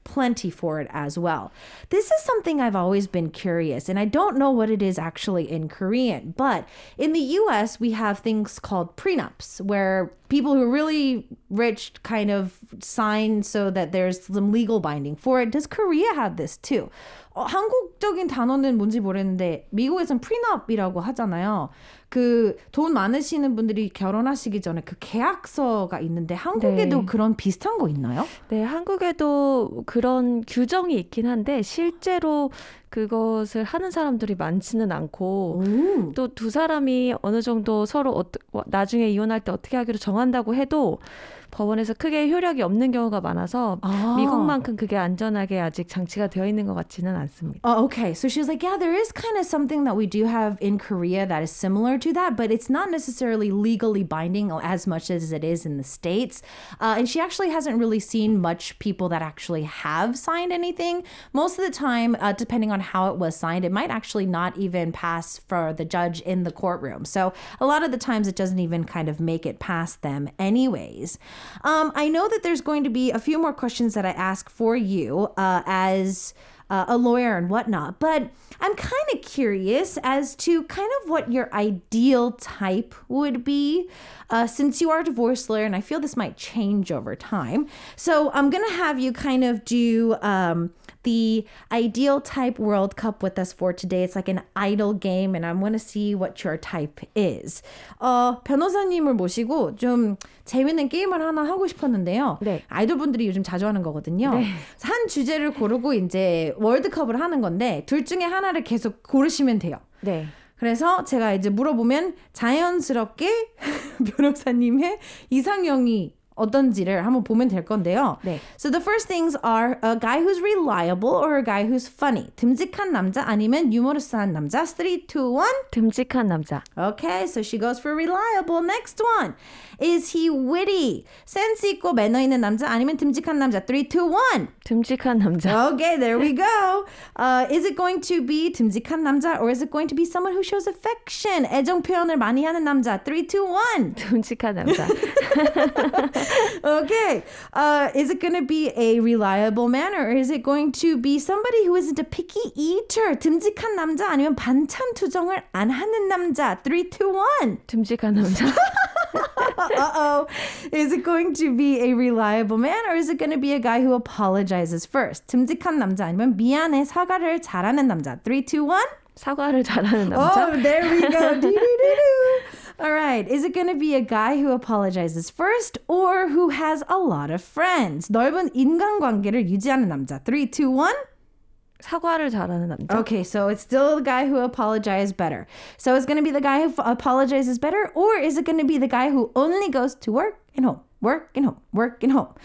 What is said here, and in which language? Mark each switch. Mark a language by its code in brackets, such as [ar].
[en] plenty for it as well. This is something I've always been curious, and I don't know what it is actually in Korean, but in the US, we have things called prenups, where people who are really rich kind of sign so that there's some legal binding for it. Does Korea have this too? [ko] 한국적인 단어는 뭔지 모르겠는데 미국에선 프리넛이라고 하잖아요. 그 돈 많으시는 분들이 결혼하시기 전에 그 계약서가 있는데 한국에도 네. 그런 비슷한 거 있나요? 네, 한국에도 그런 규정이 있긴 한데 실제로 그것을 하는 사람들이 많지는 않고 오. 또 두 사람이 어느 정도 서로 나중에 이혼할 때 어떻게 하기로 정한다고 해도 법원에서 크게 효력이 없는 경우가 많아서 미국만큼 그게 안전하게 아직 장치가 되어 있는 것 같지는 않습니다. [en] Oh, okay. So she was like, yeah, there is kind of something that we do have in Korea that is similar to that, but it's not necessarily legally binding as much as it is in the States. And she actually hasn't really seen much people that actually have signed anything. Most of the time, depending on how it was signed, it might actually not even pass for the judge in the courtroom. So a lot of the times it doesn't even kind of make it past them anyways. I know that there's going to be a few more questions that I ask for you as a lawyer and whatnot, but I'm kind of curious as to kind of what your ideal type would be since you are a divorce lawyer, and I feel this might change over time. So I'm going to have you kind of do the ideal type World Cup with us for today. It's like an idol game, and I want to see what your type is. [ko] 변호사님을 모시고 좀 재밌는 게임을 하나 하고 싶었는데요. 네. 아이돌분들이 요즘 자주 하는 거거든요. 네. 한 주제를 고르고 이제 월드컵을 하는 건데 둘 중에 하나를 계속 고르시면 돼요. 네. 그래서 제가 이제 물어보면 자연스럽게 변호사님의 이상형이 어떤지를 한번 보면 될 건데요. 네. [en] So the first things are a guy who's reliable or a guy who's funny. [ko] 듬직한 남자 아니면 유머러스한 남자. [en] 3, 2, 1. [ko] 듬직한 남자. [en] Okay, so she goes for reliable. Next one. Is he witty? [ko] 센스 있고 매너 있는 남자 아니면 듬직한 남자. [en] 3, 2, 1. [ko] 듬직한 남자. [en] Okay, there we go. Is it going to be [ko] 듬직한 남자 [en] or is it going to be someone who shows affection? [ko] 애정 표현을 많이 하는 남자. [en] 3, 2, 1. [ko] 듬직한 남자. [en] Okay. Is it going to be a reliable man or is it going to be somebody who isn't a picky eater? [ko] 듬직한 남자 아니면 반찬 투정을 안 하는 남자. [en] 3, 2, 1. [ko] 듬직한 남자. [en] Uh-oh. Is it going to be a reliable man or is it going to be a guy who apologizes first? [ko] 듬직한 남자 아니면 미안해 사과를 잘하는 남자. [en] 3, 2, 1. [ko] 사과를 잘하는 남자. [en] Oh, there we go. Do-do-do-do. All right. Is it going to be a guy who apologizes first or who has a lot of friends? [ko] 넓은 인간관계를 유지하는 남자. [en] 3, 2, 1. [ko] 사과를 잘하는 남자. [en] Okay, so it's still the guy who apologizes better. So it's going to be the guy who apologizes better or is it going to be the guy who only goes to work and home? work and home, work and home.